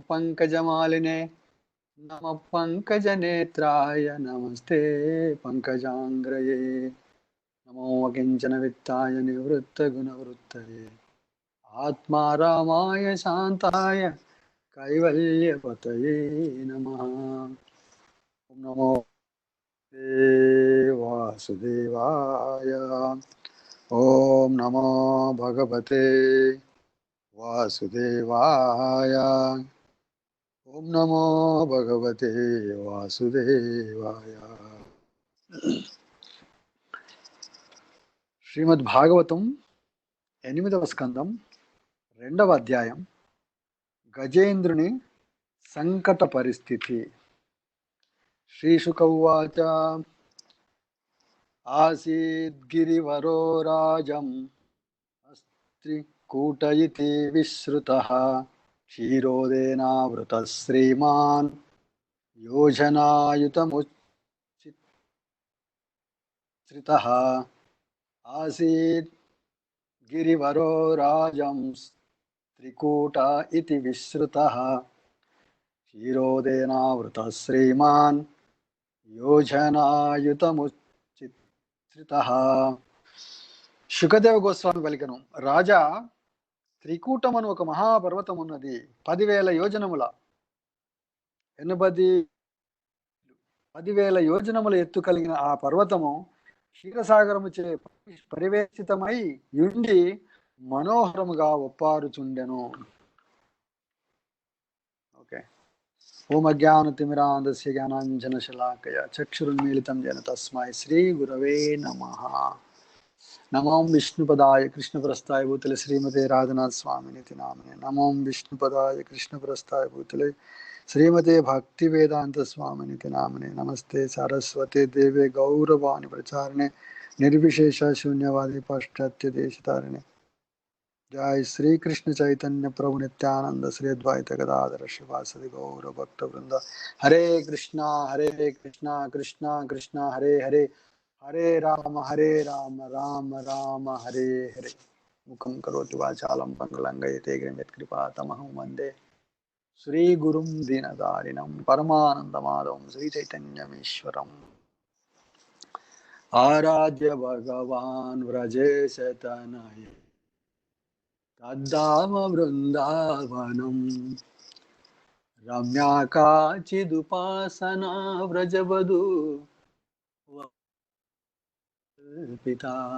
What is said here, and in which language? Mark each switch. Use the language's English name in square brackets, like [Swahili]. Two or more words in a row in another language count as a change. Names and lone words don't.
[Sanskrit] पङ्कजमालिने नमः पङ्कजनेत्राय नमस्ते पङ्कजाङ्ग्रये नमो किञ्चनवित्ताय निवृत्तगुणवृत्तये आत्मा रामाय शान्ताय कैवल्यपतये नमः ओम नमो वासुदेवाय ओम नमो भगवते वासुदेवाय ओम नमो भगवते वासुदेवाय [Telugu] శ్రీమద్ భాగవతం 8వ స్కందం 2వ అధ్యాయం గజేంద్రుని సంకట పరిస్థితి [Sanskrit] శ్రీశుక ఉవాచ आसीद्गिरिवरो राजम् अस्त्रिकूट इति विश्रुतः क्षीरोदेनावृतः श्रीमान् योजनायुतमुच्छ्रितः आसीत् गिरिवरो राजं त्रिकूट इति विश्रुतः क्षीरोदेनावृतः श्रीमान् [Telugu] योजनायुतमुच्छ्रितः శుకదేవ గోస్వామి పలికెను, రాజా, త్రికూటమను ఒక మహాపర్వతం ఉన్నది. 10,000 యోజనముల 10,000 యోజనముల ఎత్తు కలిగిన ఆ పర్వతము క్షీరసాగరము చే పరివేషితమై యుండి మనోహరముగా ఒప్పారుచుండెను. [Sanskrit] ఓకే. ఓం అజ్ఞానతిమిరాంధస్య జ్ఞానాంజనశలాకయ చక్షురున్మీలితం జన తస్మై శ్రీ గురవే నమః. नमो विष्णुपदाय कृष्णप्रस्थाय भूतले श्रीमते राधनाथ स्वामिनिति नामिने. नमो विष्णुपदाय कृष्णप्रस्थाय भूतले श्रीमते भक्तिवेदांत स्वामिनिति नामिने. नमस्ते सारस्वते देवे गौरवाणी प्रचारिणे निर्विशेष शून्यवादी पाश्चात्य देशतारिणे. जय श्री कृष्ण चैतन्य प्रभु नित्यानंद श्री अद्वैत गदाधर शिवासदि गौर भक्त वृंद. हरे कृष्णा कृष्णा कृष्णा हरे हरे, हरे राम राम राम हरे हरे. मुखं करोति वाचालं पङ्गुलङ्घयते कृपातमहं वन्दे श्रीगुरुं दीनदारिणं परमानन्दमाधवं श्रीचैतन्यमीश्वरम्. आराध्य भगवान् व्रजेशतनये तद्धाम वृन्दावनं रम्या काचिदुपासना व्रजवधू पिता.